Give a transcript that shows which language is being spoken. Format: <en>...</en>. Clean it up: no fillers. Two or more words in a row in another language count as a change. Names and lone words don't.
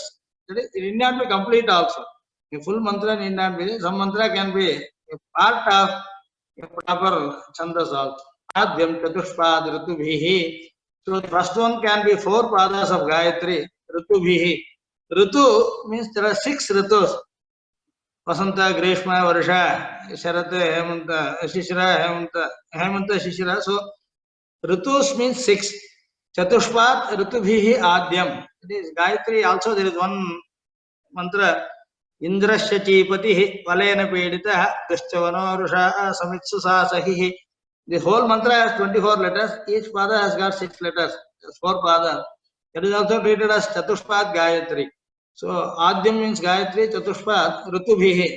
<en>It need not be complete also. A full mantra need not be. Some mantra can be a part of a proper chandas also.</en> <sa>Adhyam Chatushpad Ritubhihi.</sa> <en>So the first one can be 4 padas of Gayatri. Ritubhihi. Ritu means there are 6 ritus.</en> <sa>Vasanta, Grishma, Varsha, Sharate, Hemanta, Shishira, Hemanta, Shishira.</sa> <en>So Ritus means 6.</en> <sa>Chatushpat Ritubhihi Adyam.</sa> <en>It is Gayatri. Also, there is one mantra.</en> <sa>Indrasya Chipatihi Valena Pedita Daschavano Rusha Samitsu Sahihi.</sa> <en>The whole mantra has 24 letters. Each pada has got 6 letters. 4 padas. It is also treated as Chatushpat Gayatri. So Adyam means Gayatri, Chatushpat, Ritubhihi.</en>